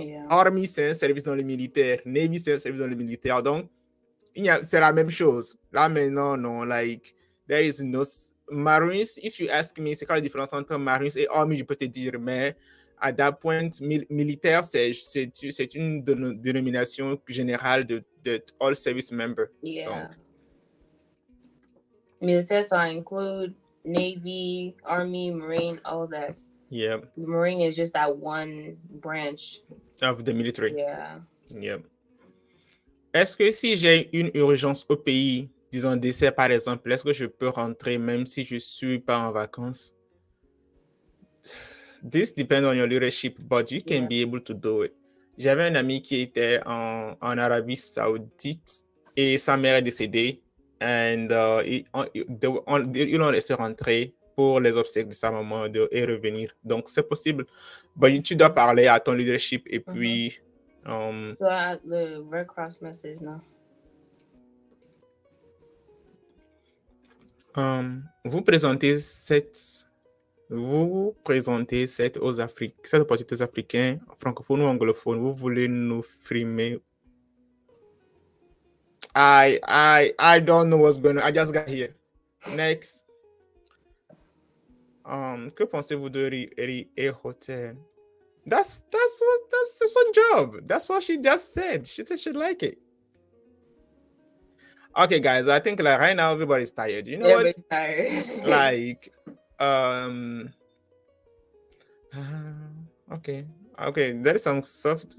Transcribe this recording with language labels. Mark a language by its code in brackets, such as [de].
[fr] Army, c'est un service dans le militaire. Navy, c'est un service dans le militaire. Donc, c'est la même chose. Là, maintenant, non, [en] like, there is no [fr] Marines, [en] if you ask me, [fr] c'est quoi la différence entre Marines et Army, je peux te dire, mais à that point, militaire, c'est une dénomination générale de [en] all service members. Yeah. Donc. [fr] Militaire, ça include Navy, Army, Marine, [en] all that. Yeah. The Marine is just that one branch of the military. Yeah. Yeah. [fr] Est-ce que si j'ai une urgence au pays, disons décès par exemple, est-ce que je peux rentrer même si je suis pas en vacances? [en] This depends on your leadership, but you can be able to do it. [fr] J'avais un ami qui était en Arabie Saoudite et sa mère est décédée. [en] And [fr] ils l'ont laissé rentrer pour les obsèques de sa maman et revenir. Donc, c'est possible. Mais tu dois parler à ton leadership et puis... [en] the Red Cross message, no? [fr] Vous présentez cette aux Africains, cette opportunité aux Africains, francophones ou anglophones. Vous voulez nous frimer? [en] I don't know what's going on. I just got here. Next. [fr] Que pensez-vous de Hotel? [en] That's son job. That's what she just said. She said she'd like it. Okay, guys, I think like right now everybody's tired. You know what? Tired. Like, okay, there is some soft.